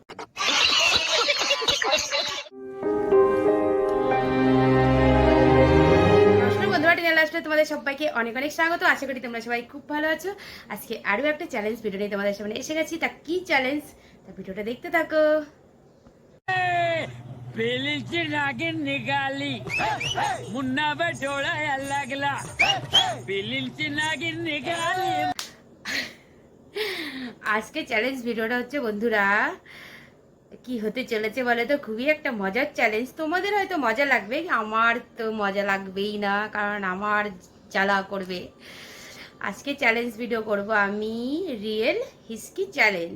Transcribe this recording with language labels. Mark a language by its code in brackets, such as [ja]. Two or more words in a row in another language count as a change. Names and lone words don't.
[bn] তোমাদের সবাইকে অনেক অনেক স্বাগত। আশা করি তোমরা সবাই খুব ভালো আছো। আজকে আরো একটা [en] challenge video [bn] নিয়ে তোমাদের সামনে এসে গেছি। তা কি চ্যালেঞ্জ, তা ভিডিওটা দেখতে থাকো। [mr] पेलीची नागिन निघाली मुन्ना डोळा लागला पेलीची नागिन निघाली। [bn] আজকে [en] challenge video [bn] হচ্ছে বন্ধুরা কি হতে চলেছে বলে তো, খুবই একটা মজার চ্যালেঞ্জ। তোমাদের হয়তো মজা লাগবে, আমার তো মজা লাগবেই না, কারণ আমার জ্বালা করবে। আজকে [en] challenge video [bn] করব আমি [en] real whisky challenge.